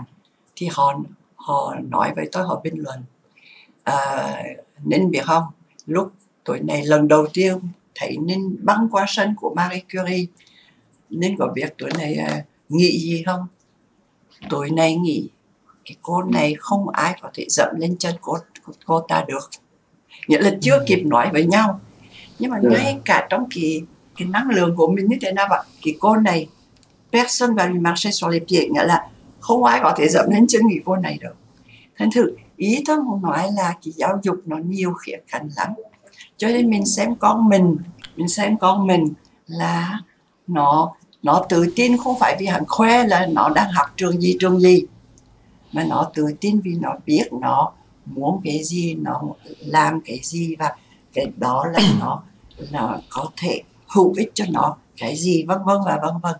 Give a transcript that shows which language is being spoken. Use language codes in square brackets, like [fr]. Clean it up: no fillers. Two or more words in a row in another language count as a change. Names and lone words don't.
[vi] Thì họ nói với tôi, họ bình luận Ninh biết không, lúc tuổi này lần đầu tiên thấy Ninh băng qua sân của Marie Curie, Ninh có biết tuổi này nghĩ gì không? Tuổi này nghĩ cái cô này không ai có thể dẫm lên chân cô ta được. Nghĩa là chưa kịp nói với nhau, nhưng mà ngay cả trong cái năng lượng của mình như thế nào vậy, cái cô này [fr] personne va lui marcher sur les pieds, [vi] nghĩa là không ai có thể dẫm lên chân người cô này được. Thành thử ý tôi muốn nói là cái giáo dục nó nhiều khía cạnh lắm, cho nên mình xem con mình là nó tự tin không phải vì hắn khoe là nó đang học trường gì, mà nó tự tin vì nó biết nó muốn cái gì, nó làm cái gì, và cái đó là nó có thể hữu ích cho nó cái gì, vân vân và vân vân.